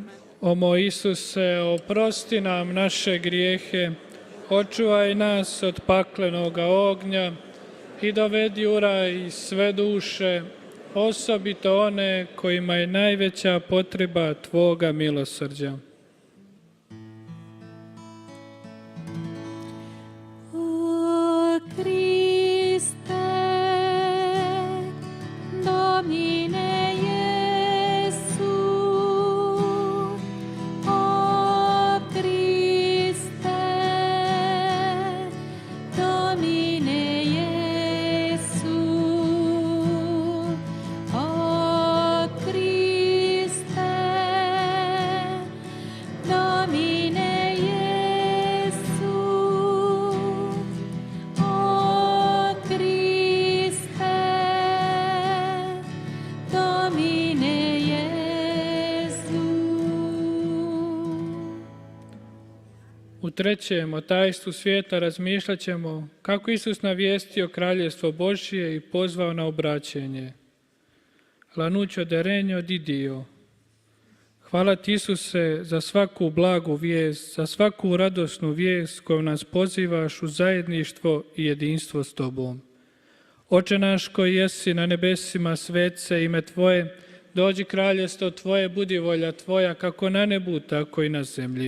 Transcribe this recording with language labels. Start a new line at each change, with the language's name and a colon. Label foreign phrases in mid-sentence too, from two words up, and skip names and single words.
Croatian: O moj Isuse, oprosti nam naše grijehe, očuvaj nas od paklenoga ognja i dovedi u raj sve duše, osobito one kojima je najveća potreba Tvoga milosrđa. O Kriste,
Latin: Domine Jesu,
Croatian: o Kriste,
Latin: Domine Jesu,
Croatian: o Kriste,
Latin: Domine Jesu,
Croatian: o Kriste,
Latin: Domine Jesu.
Croatian: U trećem, o tajstvu svijeta, razmišljat ćemo kako Isus navijestio kraljevstvo Božje i pozvao na obraćenje.
Italian: L'annuncio del regno di Dio.
Croatian: Hvala Ti, Isuse, za svaku blagu vijest, za svaku radosnu vijest kojom nas pozivaš u zajedništvo i jedinstvo s Tobom. Oče naš koji jesi na nebesima, svet se ime Tvoje, dođi kraljevstvo Tvoje, budi volja Tvoja, kako na nebu, tako i na zemlji.